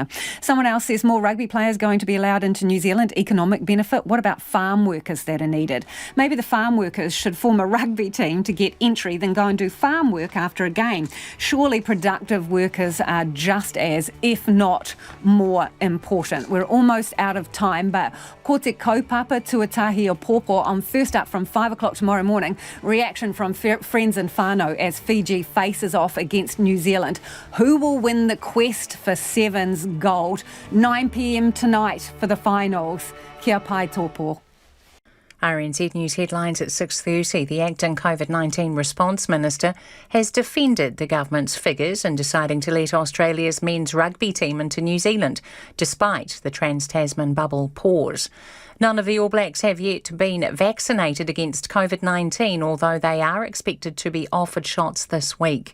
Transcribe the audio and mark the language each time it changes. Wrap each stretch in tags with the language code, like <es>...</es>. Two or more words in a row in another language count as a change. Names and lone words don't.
<en>Someone else says more rugby players going to be allowed into New Zealand, economic benefit. What about farm workers that are needed? Maybe the farm workers should form a rugby team to get entry, then go and do farm work after a game. Surely productive workers are just as, if not more important. We're almost out of time, but</en> <mi>ko te kaupapa tuatahi o pōpō</mi> <en>on First Up from 5 o'clock tomorrow morning. Reaction from friends and whānau as Fiji faces off against New Zealand. Who will win the quest for Sevens gold? 9 p.m. tonight for the finals.</en> <mi>Kia pai tōpō.</mi> <en>RNZ News headlines at 6:30. The acting COVID-19 response minister has defended the government's figures in deciding to let Australia's men's rugby team into New Zealand, despite the Trans-Tasman bubble pause. None of the All Blacks have yet been vaccinated against COVID-19, although they are expected to be offered shots this week.</en>